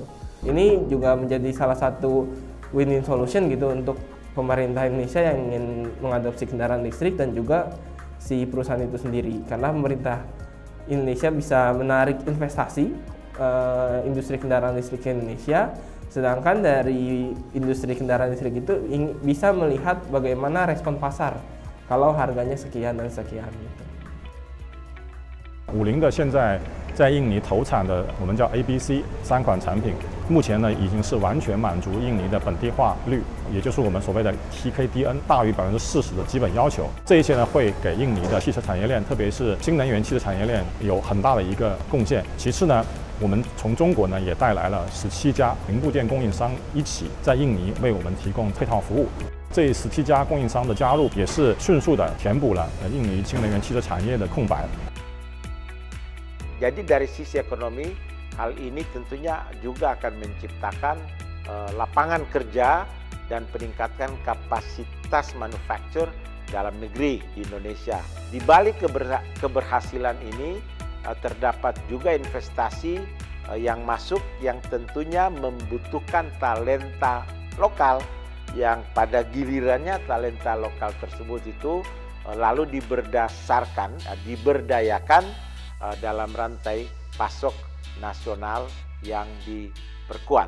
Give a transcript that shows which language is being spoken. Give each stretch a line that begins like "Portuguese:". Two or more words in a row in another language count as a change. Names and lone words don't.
Indonesian: Ini juga menjadi salah satu
English: win-win solution
Indonesian: gitu untuk pemerintah Indonesia yang ingin mengadopsi kendaraan listrik dan juga si perusahaan itu sendiri, karena pemerintah Indonesia bisa menarik investasi industri kendaraan listrik ke Indonesia, sedangkan dari industri kendaraan listrik itu bisa melihat bagaimana respon pasar kalau harganya sekian dan sekian gitu.
Chinese: 50 的现在在印尼投产的我们叫 ABC 3款产品，目前呢已经是完全满足印尼的本地化率，也就是我们所谓的 TKDN 大于40%的基本要求。这一些呢会给印尼的汽车产业链，特别是新能源汽车产业链有很大的一个贡献。其次呢，我们从中国呢也带来了17家零部件供应商一起在印尼为我们提供配套服务。这17家供应商的加入也是迅速的填补了印尼新能源汽车产业的空白。
Indonesian: Jadi dari sisi ekonomi, hal ini tentunya juga akan menciptakan lapangan kerja dan peningkatkan kapasitas manufaktur dalam negeri di Indonesia. Di balik keberhasilan ini terdapat juga investasi yang masuk yang tentunya membutuhkan talenta lokal, yang pada gilirannya talenta lokal tersebut itu lalu diberdayakan dalam rantai pasok nasional yang diperkuat.